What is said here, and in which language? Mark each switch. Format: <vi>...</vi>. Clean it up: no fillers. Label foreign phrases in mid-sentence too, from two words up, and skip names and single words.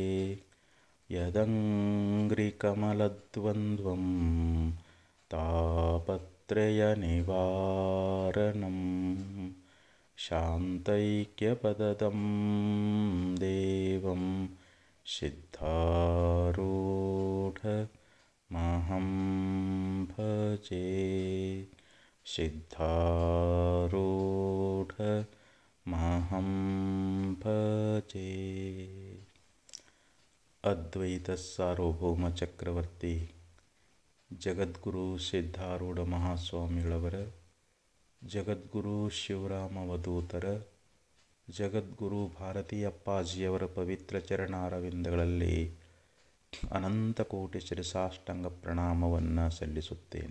<sa>यदङ्घ्रिकमलद्वन्द्वं तापत्रयनिवारणं शान्तैक्यपदं देवं सिद्धारूढमहं भजे सिद्धारूढमहं भजे।</sa> <kn>ಅದ್ವೈತ ಸಾರ್ವಭೌಮ ಚಕ್ರವರ್ತಿ ಜಗದ್ಗುರು ಸಿದ್ಧಾರೂಢ ಮಹಾಸ್ವಾಮಿಗಳವರ, ಜಗದ್ಗುರು ಶಿವರಾಮವಧೂತರ, ಜಗದ್ಗುರು ಭಾರತೀಯ ಅಪ್ಪಾಜಿಯವರ ಪವಿತ್ರ ಚರಣಾರವಿಂದಗಳಲ್ಲಿ ಅನಂತಕೋಟಿ ಶಿರಸಾಷ್ಟಾಂಗ ಪ್ರಣಾಮವನ್ನು ಸಲ್ಲಿಸುತ್ತೇನೆ.</kn>